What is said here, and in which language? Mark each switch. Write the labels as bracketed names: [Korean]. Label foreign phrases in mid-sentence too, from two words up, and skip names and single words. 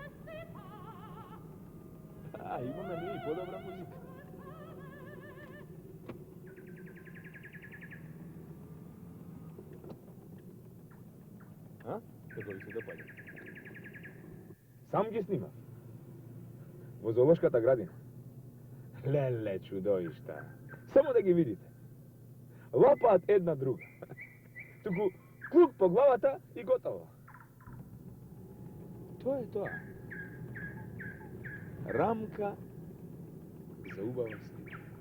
[Macedonian] А, има мени и подобра музика. A? Како ви се допаѓа? Сам ги снима. Во Зоолошката градина. Леле, чудовишта. Само да ги видите. Лапаат една друга. Туку клук по главата и готово. Тоа е тоа. Рамка за убава слика.